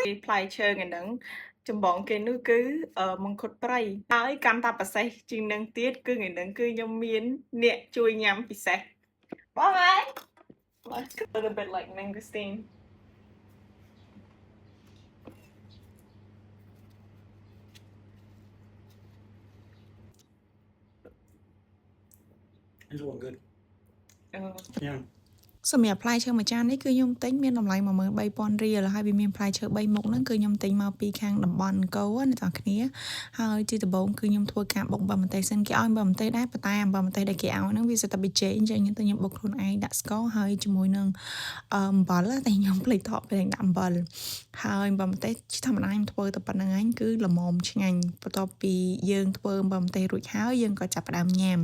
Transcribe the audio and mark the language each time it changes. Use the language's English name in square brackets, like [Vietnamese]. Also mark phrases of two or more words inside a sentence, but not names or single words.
[Khmer] ផ្លែឈើឯហ្នឹងចម្បងគេនោះគឺមង្ឃុតព្រៃហើយកាន់តែពិសេសជាងនឹងទៀតគឺថ្ងៃហ្នឹងគឺខ្ញុំមានអ្នកជួយញ៉ាំពិសេសបងអើយ [English] Like a little bit like mangosteen This one good. Yeah. [Khmer] សម្រាប់ផ្លែឈើមួយចាននេះគឺខ្ញុំទិញមានតម្លៃ13000រៀលហើយវាមានផ្លែឈើ3មុខហ្នឹងគឺខ្ញុំទិញមកពីខាងតំបន់អង្គរណាបងប្អូនហើយជាដំបូងគឺខ្ញុំធ្វើការបុកអំបិលម្ទេសសិនគេឲ្យអំបិលម្ទេសដែរប៉ុន្តែអំបិលម្ទេសដែលគេឲ្យហ្នឹងវាសិតតែប៊ីចេអញ្ចឹងខ្ញុំបុកខ្លួនឯងដាក់ស្ករហើយជាមួយនឹងអំបិលតែខ្ញុំភ្លេចថតពេលដាក់អំបិលហើយអំបិលម្ទេសជាធម្មតាខ្ញុំធ្វើតែប៉ុណ្្នឹងឯងគឺល្មមឆ្ងាញ់បន្ទាប់ពីយើងធ្វើអំបិលម្ទេសរួចហើយយើងក៏ចាប់ផ្ដើមញ៉ាំ